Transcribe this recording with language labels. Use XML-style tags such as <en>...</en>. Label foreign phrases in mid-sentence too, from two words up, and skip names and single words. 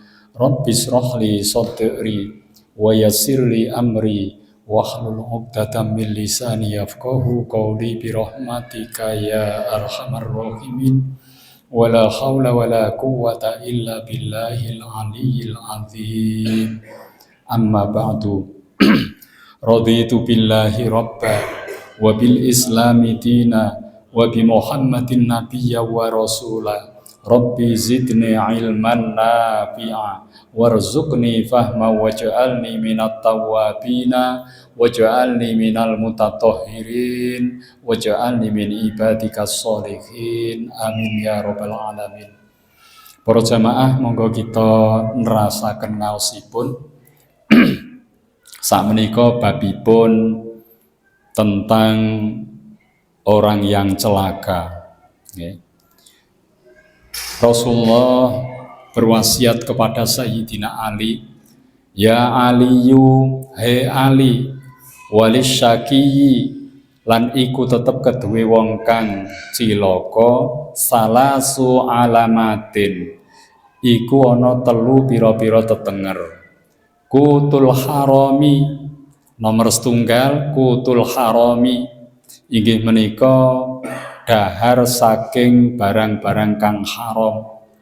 <ar>رب اشرح لي صدري ويسر لي أمري واحلل عقدة من لساني يفقهوا قولي برحمتك يا أرحم الراحمين. ولا حول ولا قوة إلا بالله العلي العظيم. أما بعد رضيت بالله ربا وبالإسلام دينا وبمحمد نبيا ورسولا. رب زدني علما نافعا وارزقني فهما واجعلني من التوابين واجعلني من المتطهرين واجعلني من عبادك الصالحين. آمين يا رب العالمين.</ar> <jv>Para jamaah, monggo kita nerasaken ngaosipun sakmenika babipun tentang</jv> <id>orang yang celaka.</id> <jv>Okay.</jv> <id>Rasulullah berwasiat kepada Sayyidina Ali,</id> <ar>يا علي,</ar> <jv>he Ali,</jv> <ar>وللشقي,</ar> <jv>lan iku tetep kedue wong kang cilaka,</jv> <ar>ثلاث علامات,</ar> <jv>iku ana telu pira-pira tetenger.</jv> <ar>قوت الحرام,</ar> <jv>nomor setunggal</jv> <ar>قوت الحرام,</ar> <jv>inggih menika dahar saking barang-barang kang haram.</jv>